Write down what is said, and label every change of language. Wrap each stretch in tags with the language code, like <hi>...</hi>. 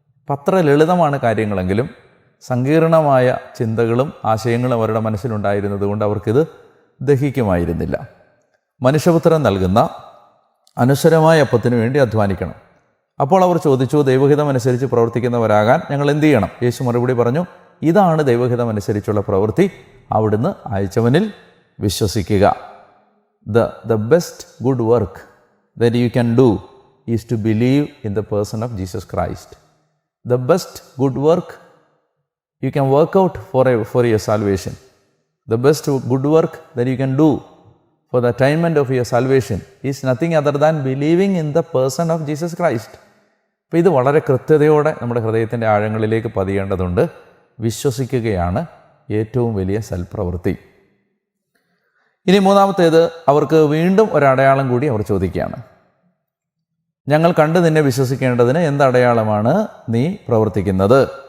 <ml>അത്ര ലളിതമാണ് കാര്യങ്ങളെങ്കിലും സങ്കീർണമായ ചിന്തകളും ആശയങ്ങളും അവരുടെ മനസ്സിലുണ്ടായിരുന്നത് കൊണ്ട് അവർക്കിത് ദഹിക്കുമായിരുന്നില്ല. മനുഷ്യപുത്രൻ നൽകുന്ന അനശ്വരമായ അപ്പത്തിനു വേണ്ടി അധ്വാനിക്കണം. അപ്പോൾ അവർ ചോദിച്ചു, ദൈവഹിതം അനുസരിച്ച് പ്രവർത്തിക്കുന്നവരാകാൻ ഞങ്ങൾ എന്ത് ചെയ്യണം? യേശു മറുപടി പറഞ്ഞു, ഇതാണ് ദൈവഹിതം അനുസരിച്ചുള്ള പ്രവൃത്തി, അവിടുന്ന് അയച്ചവനിൽ വിശ്വസിക്കുക.</ml> <en>The best good work that you can do is to believe in the person of Jesus Christ. The best good work you can work out for your salvation. The best good work that you can do for the attainment of your salvation is nothing other than believing in the person of Jesus Christ.</en> <ml>അപ്പോൾ ഇത് വളരെ കൃത്യതയോടെ നമ്മുടെ ഹൃദയത്തിൻ്റെ ആഴങ്ങളിലേക്ക് പതിയേണ്ടതുണ്ട്. വിശ്വസിക്കുകയാണ് ഏറ്റവും വലിയ സൽപ്രവൃത്തി. ഇനി മൂന്നാമത്തേത്, അവർക്ക് വീണ്ടും ഒരടയാളം കൂടി അവർ ചോദിക്കുകയാണ്. ഞങ്ങൾ കണ്ട് നിന്നെ വിശ്വസിക്കേണ്ടതിന് എന്തടയാളമാണ് നീ പ്രവർത്തിക്കുന്നത്?</ml>